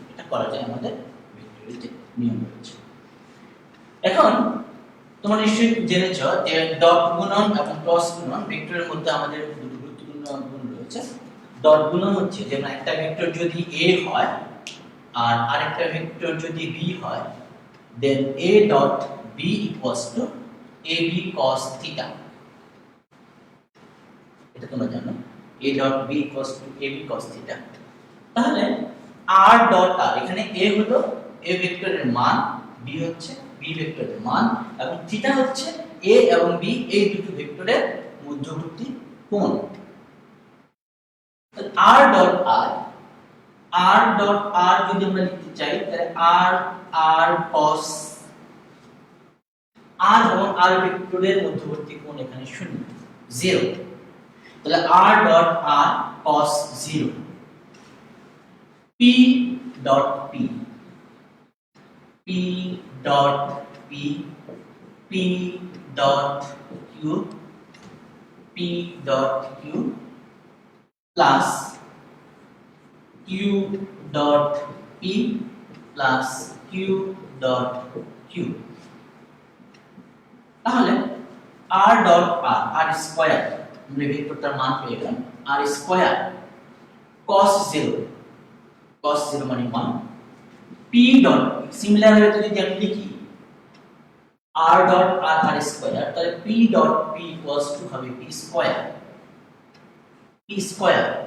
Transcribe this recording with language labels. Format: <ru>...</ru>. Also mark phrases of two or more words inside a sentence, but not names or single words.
<bn>এটা করা যায় আমাদের ভেক্টরের যে নিয়ম রয়েছে। এখন তোমরা নিশ্চয়ই জেনেছো যে ডট গুণন এবং ক্রস গুণন ভেক্টরের মধ্যে আমাদের দুটো গুরুত্বপূর্ণ গুণ রয়েছে। ডট গুণন হচ্ছে যে একটা ভেক্টর যদি A হয় আর আরেকটা ভেক্টর যদি B হয়,</bn> <en>then A dot B equals to AB cos theta।</en> <bn>এটা তোমরা জানো,</bn> <en>A dot B equals to AB cos theta।</en> <bn>তাহলে</bn> <en>R dot R,</en> <bn>এখানে A হলো A ভেক্টরের মান, B হচ্ছে B ভেক্টরের মান, এবং থিটা হচ্ছে A এবং B এই দুটো ভেক্টরের মধ্যবর্তী কোণ।</bn> <en>R dot R, R dot R</en> <bn>যদি আমরা লিখতে চাই তাহলে</bn> <en>R cos R</en> <bn>এবং R ভেক্টরের মধ্যবর্তী কোণ এখানে 0।</bn> <en>তাহলে R dot R cos 0। P dot P, P dot P, P dot Q, P dot Q plus Q dot P plus Q dot Q।</en> <bn>তাহলে</bn> <en>R dot R,</en> <bn>R স্কয়ার, আমরা ভেক্টরটার মান পেয়ে গেলাম R স্কয়ার cos 0, cos 0 মানে 1। P dot সিমিলার ভাবে যদি আমি লিখি</bn> <en>R dot R,</en> <bn>R স্কয়ার, তাহলে</bn> <en>P dot P equals to</en> <bn>হবে P স্কয়ার, P স্কয়ার</bn>